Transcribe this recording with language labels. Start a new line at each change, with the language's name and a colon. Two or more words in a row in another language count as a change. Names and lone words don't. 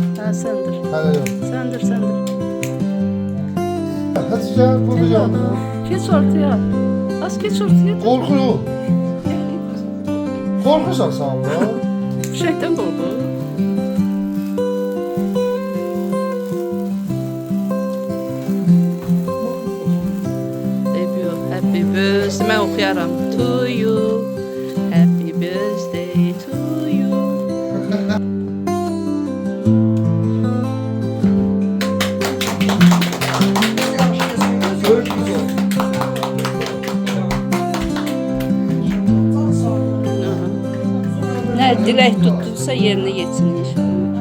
Azerbaijani: Ha, söndür. Hələ yox. Söndür, söndür.
Turkish: Hadi gel burada yanına. Geç ortaya. Az geç ortaya.
Azerbaijani: Qorxuyor. Qorxursan sən da.
Turkish: Bir şeyden korku.
English: Happy birthday,
Turkish: ben okuyaram.
English: To you. Happy birthday to you.
Turkish: Böyük güzel. Ne dilek tuttuysa yerine geçsin inşallah.